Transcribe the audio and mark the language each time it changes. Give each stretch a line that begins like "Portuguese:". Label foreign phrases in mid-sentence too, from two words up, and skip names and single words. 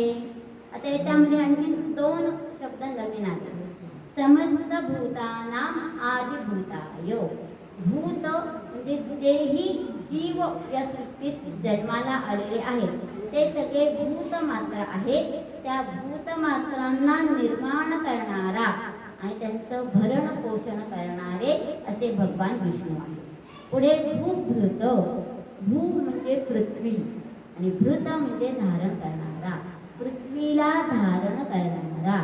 Marathi: आता याच्यामध्ये आणखी 2 शब्द नवीन आले.
Sanskrit: समस्त भूतानां आदिभूताय,
Marathi: भूत म्हणजे जेही जीव या सृष्टीत जन्माला आलेले आहेत ते सगळे भूतमात्र आहेत. त्या भूतमात्रांना निर्माण करणारा आणि त्यांचं भरण पोषण करणारे असे भगवान विष्णू आहेत. पुढे भूभृत, भू म्हणजे पृथ्वी आणि भृत म्हणजे धारण करणारा, पृथ्वीला धारण करणारा.